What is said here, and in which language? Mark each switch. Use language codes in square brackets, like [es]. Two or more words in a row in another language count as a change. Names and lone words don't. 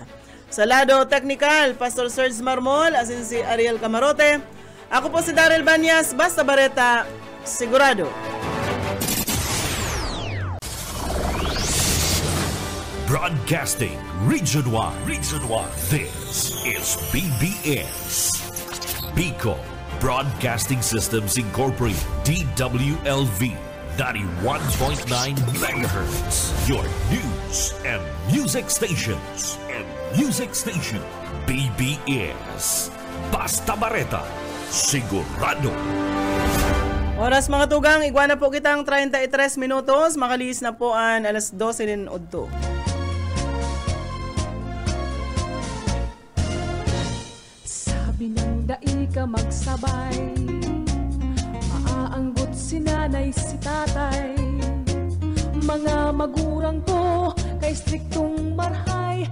[bik] Sa lado technical, Pastor Serge Marmol, asin si Ariel Camarote. Ako po si Daryl Banyas, basta bareta, sigurado. [en] Broadcasting Region 1. Region 1. This is BBS. Bicol Broadcasting Systems Incorporated. DWLV. 91.9 megahertz. Your news and music stations. Music station BBS. [bik] Basta Bareta, sigurado. Oras mga tugang, igwana po kitang 33 minutos. Makalis na po ang alas 12 din udto. Sabi ng dai ka magsabay, maaanggot si nanay si tatay, mga magurang ko kay striktong marhay.